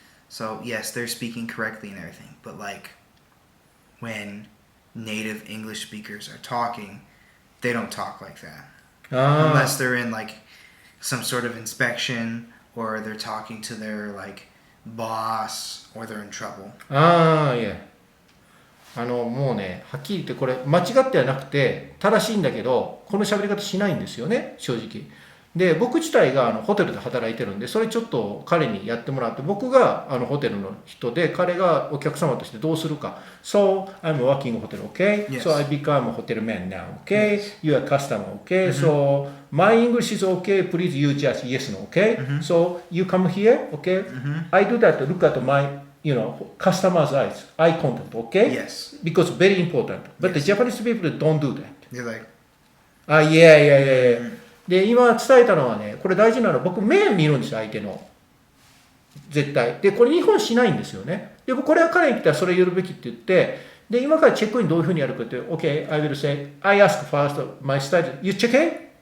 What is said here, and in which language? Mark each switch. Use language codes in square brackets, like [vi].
[en] So yes, they're speaking correctly and everything, but like when native English speakers are talking, they don't talk like that. Unless they're in like some sort of inspection or they're talking to their like boss or they're in trouble. [ja] いや。もうね、はっきり言ってこれ間違ってはなくて正しいんだけど、この喋り方しないんですよね、正直。で、僕自体がホテルで働いてるんで、それちょっと彼にやってもらって、僕がホテルの人で、彼がお客様としてどうするか。 [en] So, I'm working hotel, okay? Yes. So, I become a hotel man now, okay? You are customer, okay? So, my English is okay, please you just yes, no, okay? So, you come here, okay? I do that, look at my, customer's eyes, eye contact, okay? Yes. Because very important. But the Japanese people don't do that. They're like, yeah. [ja] で、今伝えたのはね、これ大事なのは僕目見るんですよ、相手の。絶対。で、これ日本しないんですよね。で、これは彼に来たらそれやるべきって言って、で、今からチェックインどういうふうにやるかって、 [en] OK, I will say, I ask first my style, you check in?